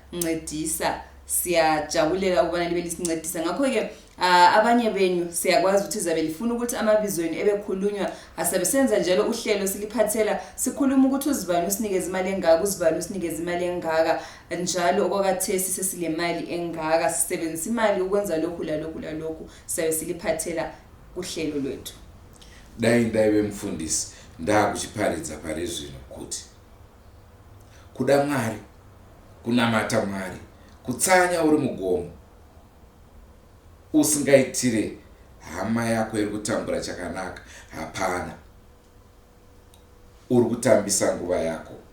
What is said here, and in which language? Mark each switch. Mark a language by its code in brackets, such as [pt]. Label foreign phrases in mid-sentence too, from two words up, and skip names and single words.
[nd] Siyajabulela ukubana libe lisincedisa. Ngakho ke abanye benyu siyakwazi ukuthi zabe lifuna ukuthi amabizo enu ebekhulunywa asabe senza njalo uhlelo siliphathela sikhuluma ukuthi uzibani usinikeza imali engaka uzibani usinikeza imali engaka njalo okwakathesi sesile mali engaka sisebenzisa imali ukwenza lokhu lalokhu sabe siliphathela uhlelo lwethu. [sn] Dai bemfundisi ndakuchiparidza pare zvino kuti kuda Mwari kunamata Mwari kutsanya uri mugomo usingaitire hama yako iri kutambura chakanaka hapana, uri kutambisa nguva yako.